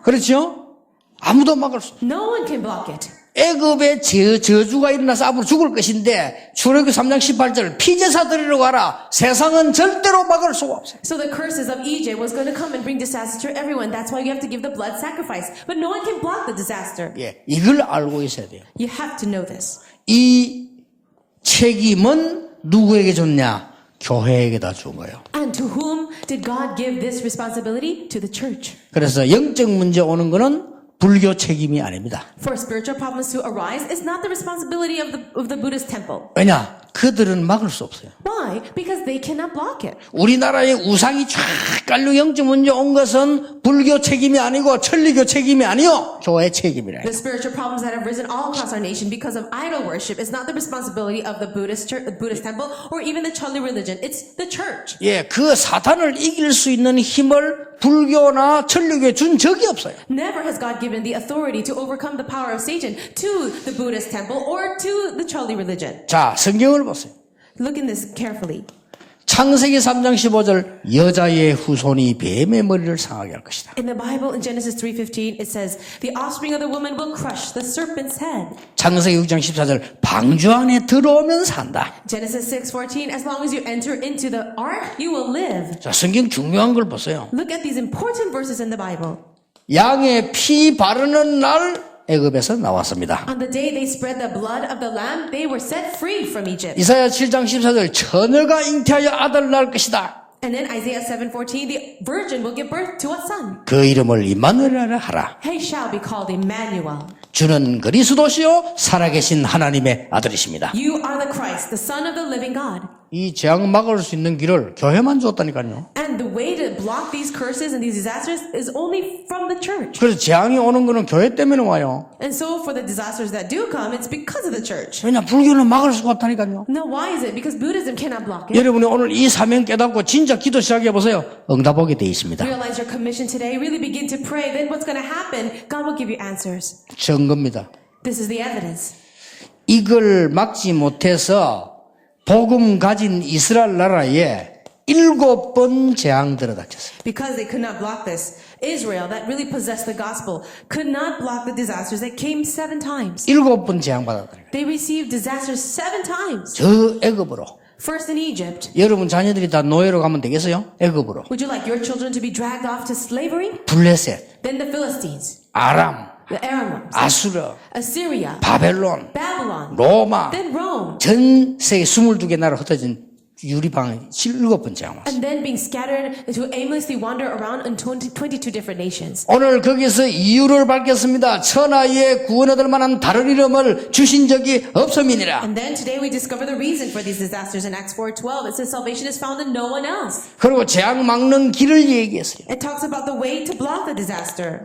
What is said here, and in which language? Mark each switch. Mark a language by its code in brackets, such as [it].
[ko] 그렇죠? 아무도 막을 수 없어요. [en] No one can block it. [ko] 애굽에 저주가 일어나서 앞으로 죽을 것인데 출애굽기 3장 18절 피제사 드리러 가라. 세상은 절대로 막을 수가 없어요. [en] So the curses of Egypt was going to come and bring disaster to everyone. That's why you have to give the blood sacrifice. But no one can block the disaster. [ko] 예, 이걸 알고 있어야 돼요. [en] You have to know this. [ko] 이 책임은 누구에게 줬냐? 교회에게다 준 거예요. [en] And to whom did God give this responsibility? To the church. [ko] 그래서 영적 문제 오는 거는 불교 책임이 아닙니다. [en] For spiritual problems to arise is not the responsibility of the Buddhist temple. [ko] 왜냐? 그들은 막을 수 없어요. [en] Why? Because they cannot block it. [ko] 우리나라에 우상이 쫙 깔려 영적 문제 온 것은 불교 책임이 아니고 천리교 책임이 아니요 교회 책임이라. [en] The spiritual problems that have risen all across our nation because of idol worship is not the responsibility of the Buddhist temple or even the Choli religion. It's the church. [ko] 예, 그 사탄을 이길 수 있는 힘을 불교나 천리교에 준 적이 없어요. [en] Never has God given the authority to overcome the power of Satan to the Buddhist temple or to the Choli religion. [ko] 자, 성경을 보세요. [en] Look in this carefully. [ko] 창세기 3장 15절 여자의 후손이 뱀의 머리를 상하게 할 것이다. [en] In the Bible, in Genesis 3:15, it says, "The offspring of the woman will crush the serpent's head." [ko] 창세기 6장 14절 방주 안에 들어오면 산다. [en] Genesis 6:14, "As long as you enter into the ark, you will live." [ko] 자, 성경 중요한 걸 보세요. [en] Look at these important verses in the Bible. [ko] 양의 피 바르는 날 애굽에서 나왔습니다. [en] On the day they spread the blood of the lamb, they were set free from Egypt. [ko] 이사야 7장 14절 처녀가 잉태하여 아들을 낳을 것이다. [en] And then Isaiah 7:14, the virgin will give birth to a son. [ko] 그 이름을 임마누엘이라 하라. [en] He shall be called Emmanuel. [ko] 주는 그리스도시요 살아계신 하나님의 아들이십니다. [en] You are the Christ, the Son of the living God. [ko] 이 재앙 막을 수 있는 길을 교회만 줬다니까요. [en] And the way to block these curses and these disasters is only from the church. [ko] 그래서 재앙이 오는 거는 교회 때문에 와요. [en] And so for the disasters that do come, it's because of the church. [ko] 왜냐 불교는 막을 수가 없다니까요. [en] Now why is it? Because Buddhism cannot block it. [ko] 여러분이 오늘 이 사명 깨닫고 진짜 기도 시작해 보세요. 응답 오게 돼 있습니다. [en] Realize your commission today, really begin to pray, then what's going to happen? God will give you answers. [ko] 증거입니다. [en] This is the evidence. [ko] 이걸 막지 못해서 복음 가진 이스라엘 나라에 7번 재앙 들어닥쳤어요. [en] Because they could not block this, Israel, that really possessed the gospel, could not block the disasters that came 7 times. [ko] 7번 재앙 받았다. [en] They received disasters 7 times. [ko] 저 애굽으로. [en] First in Egypt. [ko] 여러분 자녀들이 다 노예로 가면 되겠어요? 애굽으로. [en] Would you like your children to be dragged off to slavery? [ko] 블레셋, [en] Then the Philistines, [ko] 아람, [en] the Arameans, [ko] 아수르, [en] Assyria, [ko] 바벨론, [en] Babylon, [ko] 로마, [en] then Rome, [ko] 전 세계 22개 나라 흩어진 유리방 7번 재앙 왔어요. [en] and then being scattered to aimlessly wander around in 22 different nations. [ko] 오늘 거기서 이유를 밝혔습니다. 천하에 구원 얻을 만한 다른 이름을 주신 적이 없음이니라. [en] And then today we discover the reason for these disasters in Acts 4:12. It says salvation is found in no one else. [ko] 그리고 재앙 막는 길을 얘기했어요. [en] It talks about the way to block the disaster.